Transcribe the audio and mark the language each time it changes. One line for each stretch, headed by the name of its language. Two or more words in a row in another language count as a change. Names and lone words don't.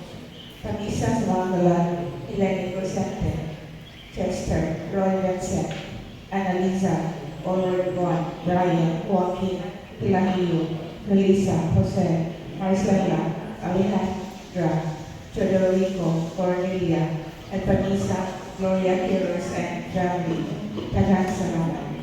Cebuano: Permisa sa mga kalangit Eleni Cosente, Chester, Roy Vincent, Annalisa, Oliver Juan, Brian, Joaquin, Hilahio, Melissa, Jose, Marcela, Alejandra, Federico, Cornelia, at Panisa, Gloria Quiros, and Jamie. Daghang salamat.